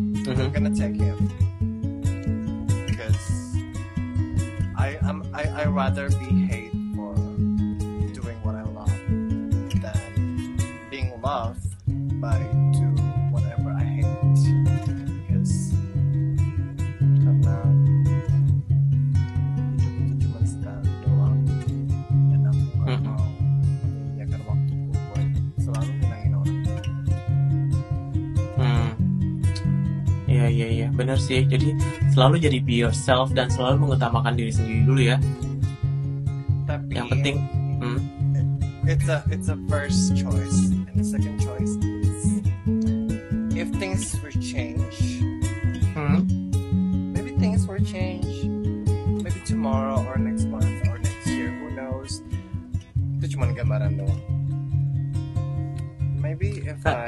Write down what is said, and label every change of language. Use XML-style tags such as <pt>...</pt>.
<en>I'm gonna take him because I rather be hate for doing what I love than being loved by do whatever I hate, because</en> <id>karena hidup itu cuma sekali doang, dan aku gak mau menyediakan waktuku buat selalu nyenangin orang. Iya, benar sih. Jadi selalu jadi</id> <en>be yourself</en> <id>dan selalu mengutamakan diri sendiri dulu ya. Tapi Yang penting,</id> <en>it's a first choice, and the second choice is if things will change. Maybe things will change. Maybe tomorrow or next month or next year. Who knows?</en> <id>Itu cuma gambaran doang.</id> <en>Maybe if</en>